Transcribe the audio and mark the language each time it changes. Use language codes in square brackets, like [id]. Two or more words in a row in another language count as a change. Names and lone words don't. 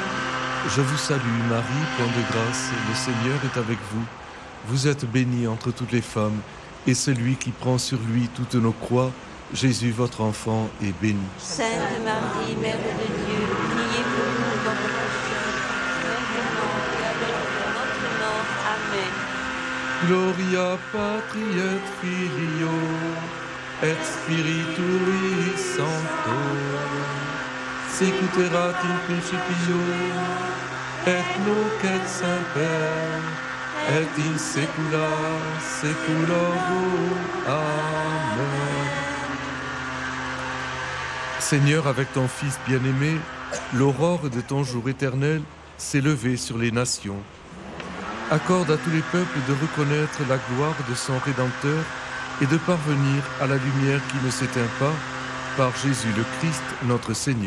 [fr] Je vous salue, Marie, pleine de grâce. Le Seigneur est avec vous. Vous êtes bénie entre toutes les femmes, et celui qui prend sur lui toutes nos croix, Jésus, votre enfant, est béni. Sainte Marie, Mère de Dieu, priez pour nous pauvres pécheurs, maintenant et à l'heure de notre mort. Amen. [la] Gloria patri et filio et spiritui sancto, sicut erat in principio et nunc et semper et in saecula saeculorum. Amen. [fr] Seigneur, avec ton Fils bien-aimé, l'aurore de ton jour éternel s'est levée sur les nations. Accorde à tous les peuples de reconnaître la gloire de son Rédempteur et de parvenir à la lumière qui ne s'éteint pas, par Jésus le Christ, notre Seigneur.